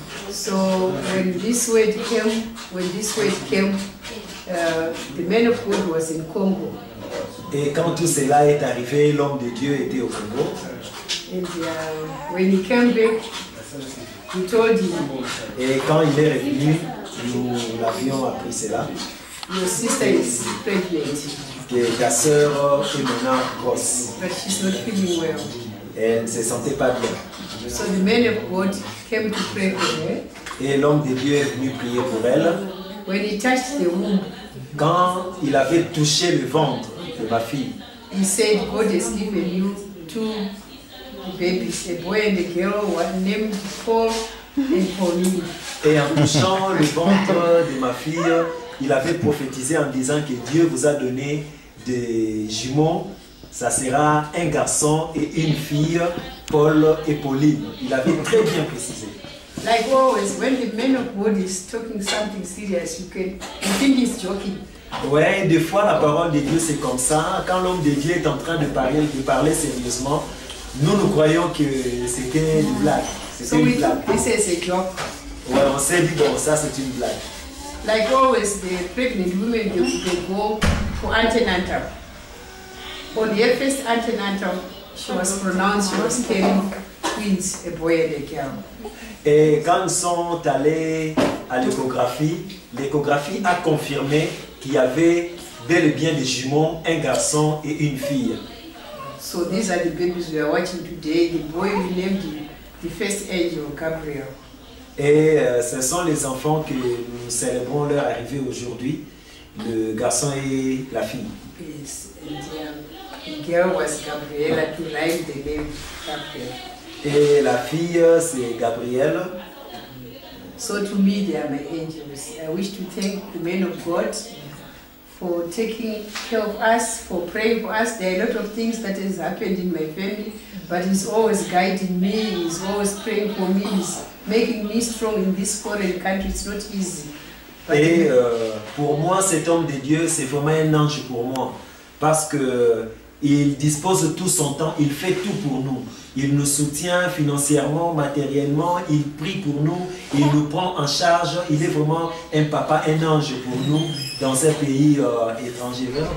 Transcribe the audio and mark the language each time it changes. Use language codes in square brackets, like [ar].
[en] So when this word came, the man of God was in Congo. [fr] Et quand tout cela est arrivé, l'homme de Dieu était au Congo. [en] And when he came back, we told him, [fr] Et quand il est revenu, nous l'avions appris cela, [en] your sister is pregnant, [fr] que ta sœur est maintenant grosse. [en] but she's not feeling well. [fr] Elle ne se sentait pas bien. [en] So the man of God came to pray for her. [fr] Et l'homme de Dieu est venu prier pour elle. [en] When he touched the womb, [fr] Quand il avait touché le ventre de ma fille, [en] he said, God has given you 2 babies, a boy and a girl, one named Paul and Pauline. [fr] et en touchant le ventre de ma fille, il avait prophétisé en disant que Dieu vous a donné des jumeaux, ça sera un garçon et une fille, Paul et Pauline. Il avait très bien précisé. [en] Like always, when the man of God is talking something serious, you think he's joking. [fr] Ouais, des fois la parole de Dieu c'est comme ça. Quand l'homme de Dieu est en train de parler sérieusement, nous croyons que c'était une blague. [en] So [fr] C'était [en] we [fr] une blague. [en] took this as a joke. [fr] Ouais, on s'est dit bon ça c'est une blague. [en] Like always, the pregnant women, they go for antenatal. On her first antenatal, she was pronounced, she was carrying twins, a boy and a girl. [fr] Et quand ils sont allés à l'échographie a confirmé qu'il y avait bel et bien des jumeaux, un garçon et une fille. [en] So these are the babies we are watching today. The boy we named the first angel, Gabriel. [fr] Et ce sont les enfants que nous célébrons leur arrivée aujourd'hui, le garçon et la fille. [en] Yes, and the girl was Gabriela, to write the name Gabriel. [fr] Et la fille, c'est Gabrielle. [en] So to me, they are my angels. I wish to thank the men of God for taking care of us, for praying for us. There are a lot of things that has happened in my family, but he's always guiding me, he's always praying for me, he's making me strong in this foreign country. It's not easy. But [fr] Et pour moi, cet homme de Dieu, c'est vraiment un ange pour moi. Parce que il dispose de tout son temps, il fait tout pour nous. Il nous soutient financièrement, matériellement, il prie pour nous, il nous prend en charge. Il est vraiment un papa, un ange pour nous dans un pays étranger.